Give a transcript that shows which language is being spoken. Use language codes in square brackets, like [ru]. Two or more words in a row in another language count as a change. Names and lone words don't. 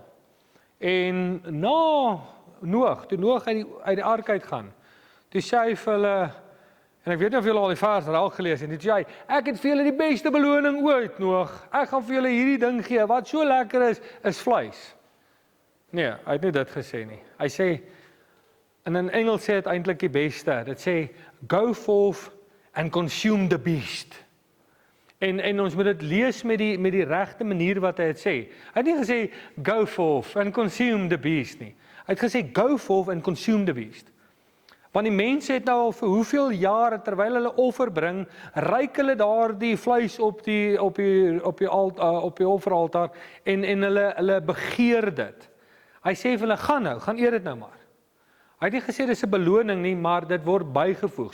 [af] En na Noag, toe Noag uit die ark uitgaan, toe sê hy vir hulle, en ek weet nie of julle al die vers al gelees het, en toe sê hy, ek het vir julle die beste beloning ooit, Noag, ek gaan vir julle hierdie ding gee, wat so lekker is vleis. Nee, hy het nie dit gesê nie. Hy sê, en in Engels sê dit eintlik die beste, dit sê, [en] go forth and consume the beast. [af] En ons moet dit lees met die regte manier wat hy het sê. Hy het nie gesê, [en] go forth and consume the beast nie. [af] Hy het gesê, [en] go forth and consume the beast. [af] Want die mense het nou al vir hoeveel jare, terwyl hulle offer bring, ryk hulle daardie vleis op die offeraltaar, en hulle begeer dit. Hy sê vir hulle, gaan eet dit nou maar. Hy het nie gesê dis 'n beloning nie, maar dit word bygevoeg.